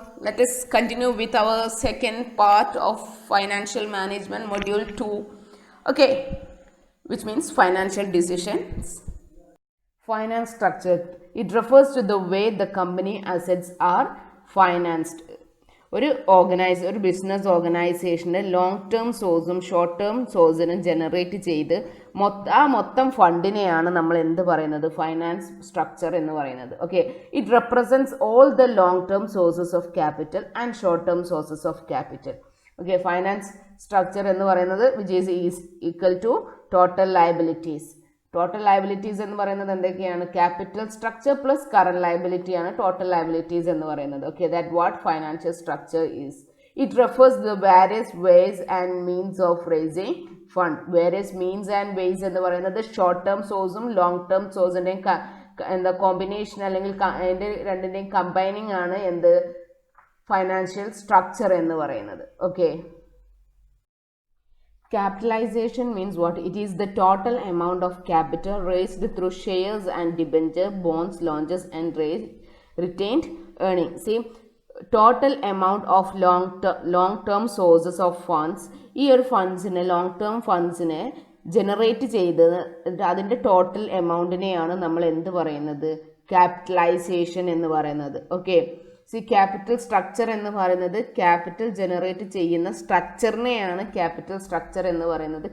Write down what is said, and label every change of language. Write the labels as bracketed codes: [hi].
[en] Let us continue with our second part of financial management module 2. Okay, which means financial decisions. Finance structure. It refers to the way the company assets are financed. [ml] ഒരു business ഓർഗനൈസേഷൻ്റെ long term സോഴ്സും short term സോഴ്സിനും generate ചെയ്ത് മൊത്തം ഫണ്ടിനെയാണ് നമ്മൾ എന്ത് പറയുന്നത്, finance structure എന്ന് പറയുന്നത്. [en] Okay, it represents all the long term sources of capital and short term sources of capital. Okay, finance structure [ml] എന്ന് പറയുന്നത് [en] Which is equal to total liabilities. [ml] Total liabilities എന്ന് പറയുന്നത് എന്തൊക്കെയാണ്? Capital structure plus current liability ആണ് total liabilities എന്ന് പറയുന്നത്. [en] Okay, that what financial structure is. It refers the various ways and means of raising fund. [ml] Various means and vase എന്ന് പറയുന്നത് short term സോഴ്സും long term സോഴ്സിൻ്റെയും എന്താ combination അല്ലെങ്കിൽ അതിൻ്റെ രണ്ടിൻ്റെയും കമ്പൈനിങ് ആണ് എന്ത് ഫൈനാൻഷ്യൽ സ്ട്രക്ചർ എന്ന് പറയുന്നത്. [en] Okay, capitalization means what? It is the total amount of capital raised through shares and debenture, bonds, loans and retained earnings. See, total amount of long-term sources of funds. [ml] ഈ ഒരു ഫണ്ട്സിനെ long term ഫണ്ട്സിനെ generate ചെയ്ത് അതിൻ്റെ total എമൗണ്ടിനെയാണ് നമ്മൾ എന്ത് പറയുന്നത്? Capitalisation എന്ന് പറയുന്നത്. Okay, capital structure എന്ന് പറയുന്നത് ക്യാപിറ്റൽ ജനറേറ്റ് ചെയ്യുന്ന സ്ട്രക്ചറിനെയാണ് ക്യാപിറ്റൽ സ്ട്രക്ചർ എന്ന് പറയുന്നത്.